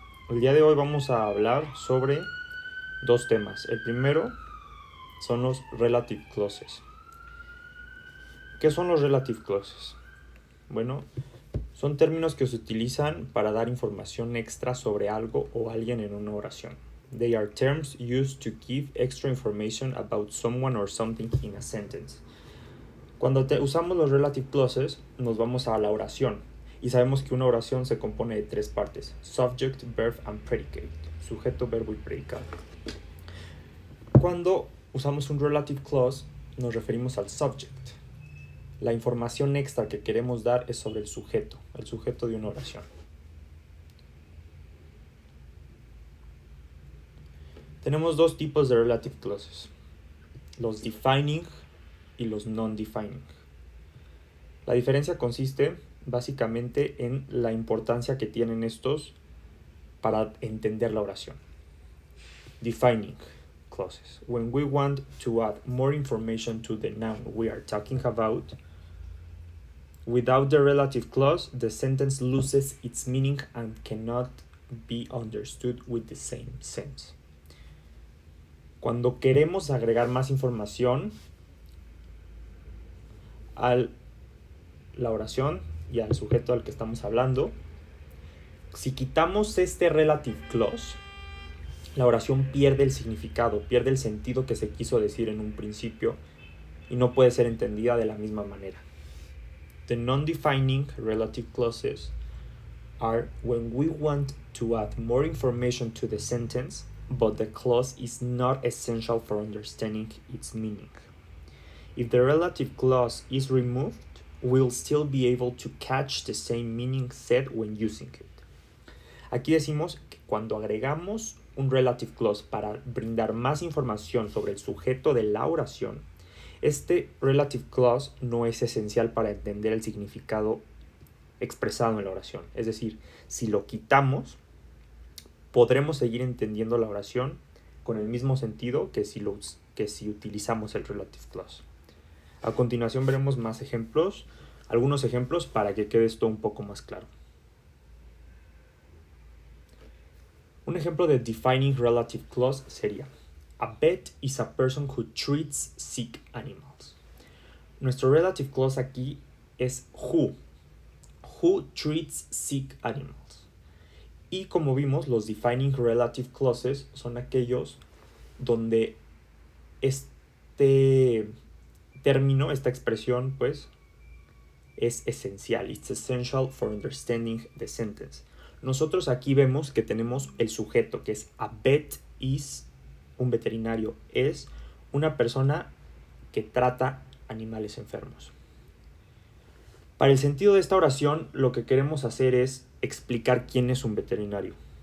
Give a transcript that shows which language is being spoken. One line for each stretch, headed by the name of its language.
Spanish: El día de hoy vamos a hablar sobre dos temas. El primero son los relative clauses. ¿Qué son los relative clauses? Bueno, son términos que se utilizan para dar información extra sobre algo o alguien en una oración.
English: They are terms used to give extra information about someone or something in a sentence.
Spanish: Cuando usamos los relative clauses, nos vamos a la oración. Y sabemos que una oración se compone de tres partes:
English: subject, verb and predicate.
Spanish: Sujeto, verbo y predicado. Cuando usamos un relative clause, nos referimos al subject. La información extra que queremos dar es sobre el sujeto de una oración. Tenemos dos tipos de relative clauses: los defining y los non-defining. La diferencia consiste básicamente en la importancia que tienen estos para entender la oración. Defining clauses.
English: When we want to add more information to the noun we are talking about, without the relative clause, the sentence loses its meaning and cannot be understood with the same sense.
Spanish: Cuando queremos agregar más información a la oración y al sujeto al que estamos hablando, si quitamos este relative clause, la oración pierde el significado, pierde el sentido que se quiso decir en un principio y no puede ser entendida de la misma manera.
English: The non-defining relative clauses are when we want to add more information to the sentence, but the clause is not essential for understanding its meaning. If the relative clause is removed, we'll still be able to catch the same meaning said when using it.
Spanish: Aquí decimos que cuando agregamos un relative clause para brindar más información sobre el sujeto de la oración, este relative clause no es esencial para entender el significado expresado en la oración. Es decir, si lo quitamos, podremos seguir entendiendo la oración con el mismo sentido que si utilizamos el relative clause. A continuación veremos más ejemplos, algunos ejemplos para que quede esto un poco más claro. Un ejemplo de defining relative clause sería:
English: a vet is a person who treats sick animals.
Spanish: Nuestro relative clause aquí es
English: who treats sick animals.
Spanish: Y como vimos, los defining relative clauses son aquellos donde este término, esta expresión, pues, es esencial.
English: It's essential for understanding the sentence.
Spanish: Nosotros aquí vemos que tenemos el sujeto, que es
English: a vet is,
Spanish: un veterinario, es una persona que trata animales enfermos. Para el sentido de esta oración, lo que queremos hacer es explicar quién es un veterinario.